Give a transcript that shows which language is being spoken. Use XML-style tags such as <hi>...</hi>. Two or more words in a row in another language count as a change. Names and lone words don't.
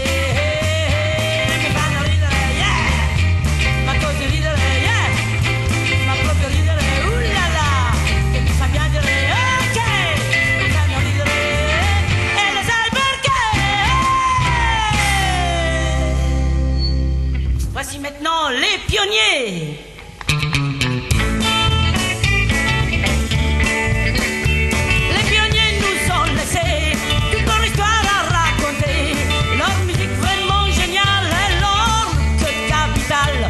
<it>Mi fanno ridere, yeah, ma così ridere, yeah, ma proprio ridere, ullala, che mi fa piangere, ok, mi fanno ridere, e lo sai perché?</it> <fr>Voici maintenant les pionniers. Les pionniers nous ont laissé toute leur histoire à raconter, leur musique vraiment géniale et leur que capitale.</fr>